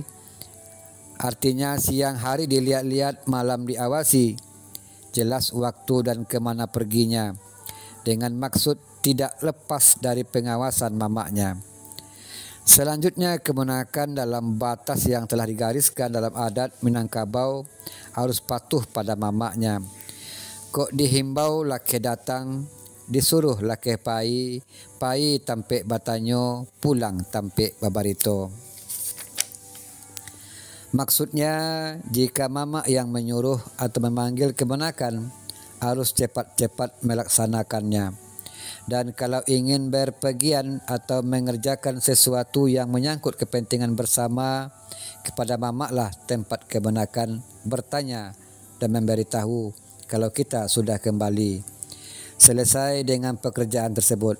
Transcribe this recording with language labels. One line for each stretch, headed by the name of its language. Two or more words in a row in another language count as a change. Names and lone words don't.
Indonesian: Artinya siang hari dilihat-lihat, malam diawasi. Jelas waktu dan kemana perginya, dengan maksud tidak lepas dari pengawasan mamaknya. Selanjutnya, kemenakan dalam batas yang telah digariskan dalam adat Minangkabau harus patuh pada mamaknya.
Minangkabau: Kok dihimbau laki datang, disuruh laki pai, pai tampek batanyo, pulang tampek babarito.
Indonesian: Maksudnya, jika mama yang menyuruh atau memanggil kemenakan, harus cepat-cepat melaksanakannya. Dan kalau ingin berpergian atau mengerjakan sesuatu yang menyangkut kepentingan bersama, kepada mama lah tempat kemenakan bertanya dan memberitahu kalau kita sudah kembali selesai dengan pekerjaan tersebut.